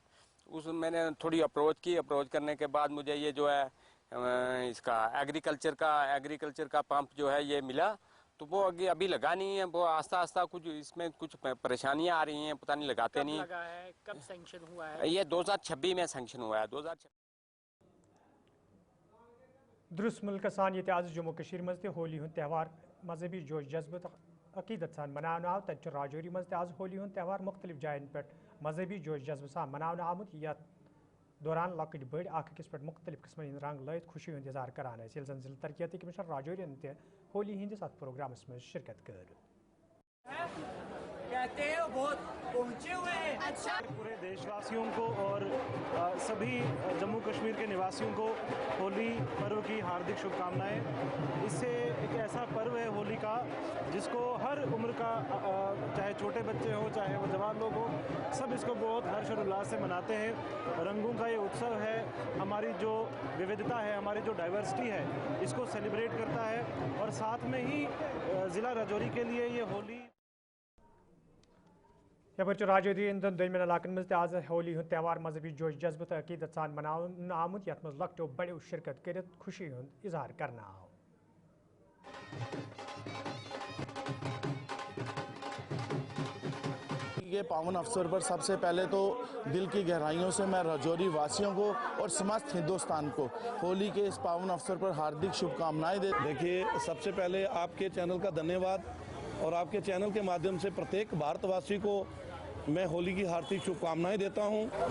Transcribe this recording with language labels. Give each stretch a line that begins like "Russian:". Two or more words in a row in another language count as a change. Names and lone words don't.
Hindi: मैंने थोड़ी अप्रोच की, अप्रोच करने के बाद मुझे ये जो है इसका एग्रीकल्चर का पंप जो है ये मिला। तो वो अभी लगा नहीं है, वो आस्ता आस्ता कुछ इसमें कुछ परेशानियां आ रही हैं, पता नहीं लगाते नहीं। लगा है, कब सैंक्शन हुआ है? ये 2026 में सैंक्शन हुआ है। 2026
Kashmiri: दुरुस्त मुल्कसान ये आज जम्मू कश्मीर मज होली हुंद त्यौहार मजहबी जोश जज्बत अकीदत सान मनावन आव। तत राजौरी मज आज होली हुंद त्यौहार मुख्तलिफ जायन पे मजहबी जोश जज्ब सान मनावन आमुत। यथ दौरान लकट बड़ अकिस पे मुख्तलिफ किस्म रंग लयत खुशी हुंद इजहार करान। ये जन जिला तरक्याती कमिश्नर राजौरी ते होली हिंदिस अत प्रोग्रामस में शिरकत कर।
Hindi: कहते हैं बहुत पहुंचे हुए हैं। अच्छा, पूरे देशवासियों को और सभी जम्मू कश्मीर के निवासियों को होली पर्व की हार्दिक शुभकामनाएं। इससे एक ऐसा पर्व है होली का जिसको हर उम्र का चाहे छोटे बच्चे हो चाहे वो जवान लोग हो, सब इसको बहुत हर्ष और उल्लास से मनाते हैं। रंगों का ये उत्सव है, हमारी जो विविधता है, हमारी जो डाइवर्सिटी है, इसको सेलिब्रेट करता है। और साथ में ही ज़िला राजौरी के लिए ये होली
Kashmiri: यपर राजौरी इंदन दोनमिन इलाकन मज आज होली हुंद त्यौहार मजहबी जोश जज्ब तो अकीदत सान मनावन आमुत। यथ मज लकटो बड़ो शिरकत कर खुशी हुंद इजहार करना आव।
Hindi: के पावन अवसर पर सबसे पहले तो दिल की गहराइयों से मैं राजौरी वासियों को और समस्त हिंदुस्तान को होली के इस पावन अवसर पर हार्दिक शुभकामनाएं देखिए, सबसे पहले आपके चैनल का धन्यवाद और आपके चैनल के माध्यम से प्रत्येक भारतवासी को मैं होली की हार्दिक शुभकामनाएं देता हूं।